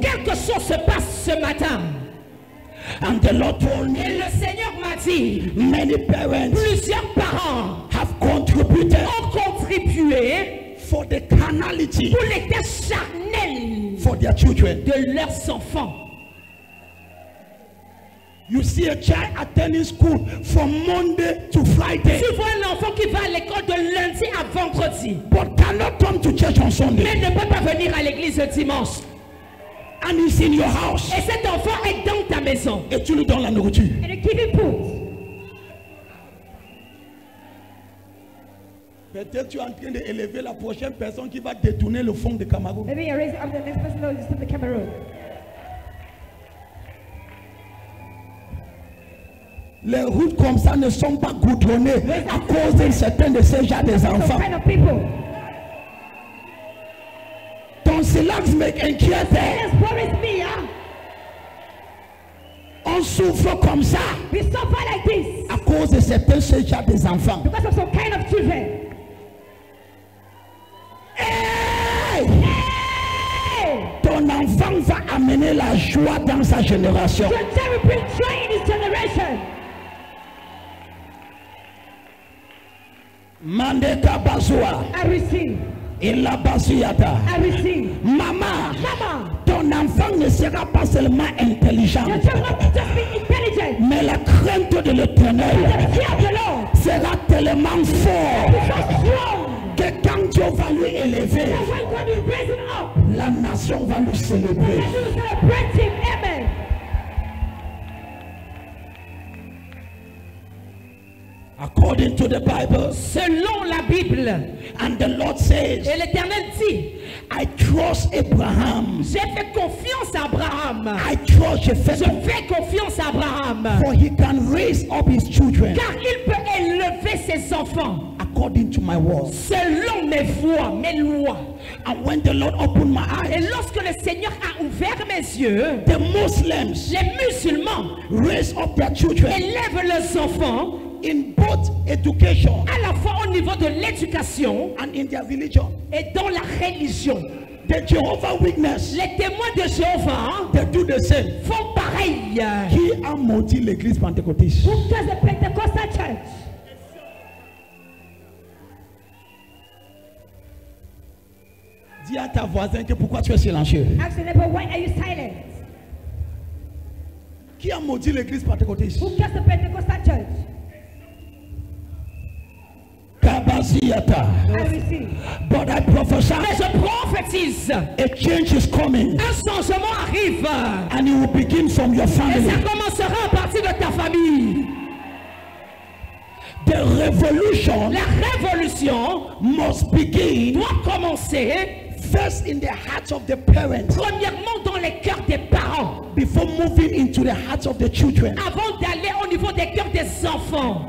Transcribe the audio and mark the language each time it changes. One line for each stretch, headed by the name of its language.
French: quelque chose se passe ce matin.
English: And the Lord told
French: Et
English: me,
French: le Seigneur m'a dit,
English: many parents
French: plusieurs parents
English: have contributed
French: ont contribué
English: for the carnality
French: pour les tâches charnelles
English: for their children.
French: de leurs enfants.
English: You see a child attending school from Monday to Friday,
French: Tu vois un enfant qui va à l'école de lundi à vendredi,
English: but cannot come to church on Sunday,
French: mais ne peut pas venir à l'église le dimanche.
English: and he's in your house.
French: Et cet enfant est dans ta maison. Et tu lui donnes la nourriture.
English: And you give him food.
French: Peut-être tu es en train d'élever la prochaine personne qui va détourner le fond de Cameroun.
English: Maybe you're raising up the next person who is from the Cameroon.
French: Les routes comme ça ne sont pas goudronnées à cause de certains de ces gens des
English: Some
French: enfants.
English: kind of people.
French: Ton silence m'inquiète.
English: This worries me, huh?
French: On souffre comme ça
English: We suffer like this
French: à cause de certains de ces gens des enfants.
English: because of some kind of children. Hey! Hey!
French: Ton enfant va amener la joie dans sa génération.
English: Your child will bring joy in this generation. Mandeka Bazua, I receive. Ila Bazuyata. I receive.
French: Maman,
English: Mama,
French: ton enfant ne sera pas seulement intelligent,
English: your child will not just be intelligent.
French: mais la crainte de l'éternel
English: The fear of the Lord
French: sera tellement fort
English: is so strong
French: que quand Dieu va lui élever,
English: that when God is raising up,
French: la nation va lui célébrer.
English: that you will celebrate him. Amen. According to the Bible,
French: Selon la Bible,
English: and the Lord says,
French: et l'Éternel dit,
English: I trust Abraham.
French: j'ai fait confiance à Abraham.
English: I trust
French: Je
English: Japheth,
French: fais confiance à Abraham.
English: for he can raise up his children
French: Car il peut élever ses enfants
English: according to my word.
French: selon mes voies, mes lois.
English: And when the Lord opened my
French: Et
English: eyes,
French: lorsque le Seigneur a ouvert mes yeux,
English: the Muslims
French: les musulmans
English: raise up their children
French: élèvent leurs enfants
English: in both education
French: à la fois au niveau de l'éducation
English: and in their religion.
French: et dans la religion.
English: The Jehovah Witness,
French: Les témoins de Jéhovah
English: they do the same. font pareil.
French: Qui a maudit l'église pentecôtiste?
English: Who does the Pentecostal church?
French: Dis à ta voisin que pourquoi tu es silencieux.
English: Ask your neighbor, why are you silent?
French: Qui a maudit l'église pentecôtiste?
English: Who does the Pentecostal church? Kabaziata. I receive. But I prophesy
French: Mais je prophétise,
English: a change is coming
French: un changement arrive.
English: and it will begin from your
French: Et ça
English: family.
French: commencera à partir de ta famille.
English: The revolution
French: La révolution
English: must begin
French: doit commencer
English: first in the hearts of the parents
French: premièrement dans les cœurs des parents,
English: before moving into the hearts of the children.
French: avant d'aller au niveau des cœurs des enfants.